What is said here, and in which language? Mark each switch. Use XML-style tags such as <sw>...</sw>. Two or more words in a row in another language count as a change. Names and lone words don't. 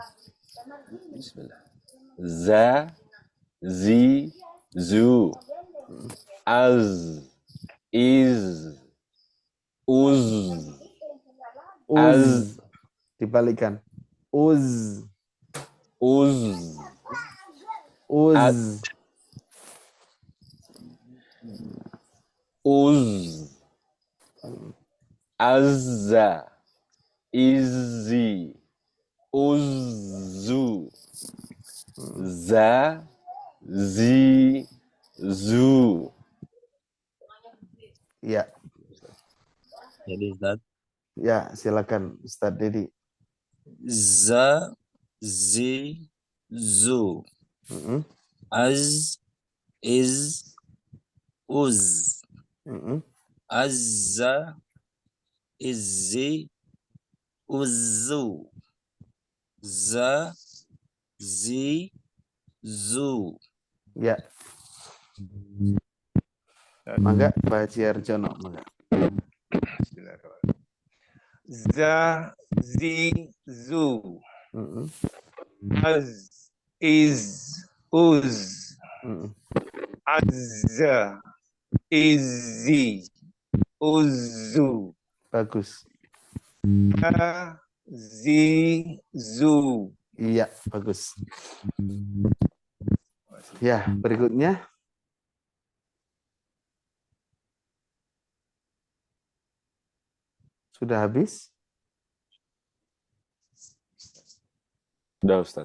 <id>Bismillah.</id> <ar>Za, zi, zu, az, iz, uz,</ar> <id>Az. Dibalikan.</id> <ar>Uz. uz, Uz. uz, azza, izzi, uzzu, za, zi, zu.</ar> <id>Ya. Jadi Ustaz. Ya, silakan Ustaz Dedi.</id> <ar>Za, zi, zu. Az, iz, uz. Azza, izzi, uzzu. Za, zi, zu.</ar> <id>Ya.</id> <su>Mangga Pak Haji Arjono, mangga.</su> <ar>Za, zi, zu. Az, is, uz. Azza, izzi, uzzu.</ar> <id>Bagus.</id> <ar>Za, zi, zu.</ar> <id>Iya, bagus. Ya, berikutnya. Sudah habis? Udah Ustaz.</id>